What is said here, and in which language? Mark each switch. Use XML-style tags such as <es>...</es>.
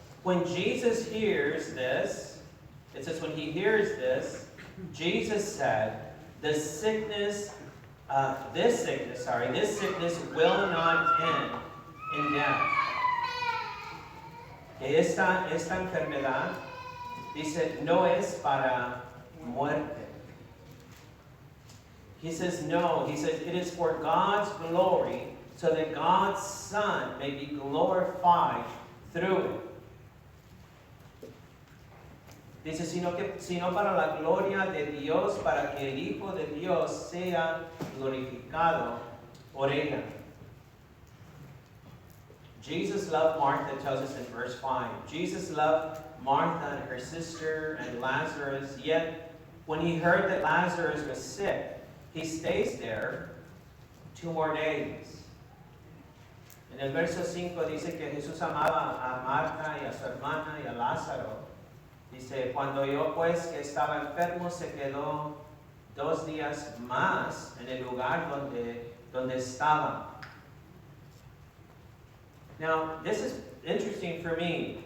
<en>When Jesus hears this, it says when he hears this, Jesus said, this sickness will not end in death.</en> <es>Que esta enfermedad, dice, no es para muerte.</es> <en>He says, no. He says, it is for God's glory, so that God's Son may be glorified through it.</en> <es>Dice, sino para la gloria de Dios, para que el Hijo de Dios sea glorificado por ella.</es> <en>Jesus loved Martha, it tells us in verse 5. Jesus loved Martha and her sister and Lazarus, yet when he heard that Lazarus was sick, he stays there 2 more days.</en> <es>En el verso 5 dice que Jesús amaba a Marta y a su hermana y a Lázaro. Dice, cuando oyó pues que estaba enfermo, se quedó 2 días más en el lugar donde estaba.</es> <en>Now, this is interesting for me.</en>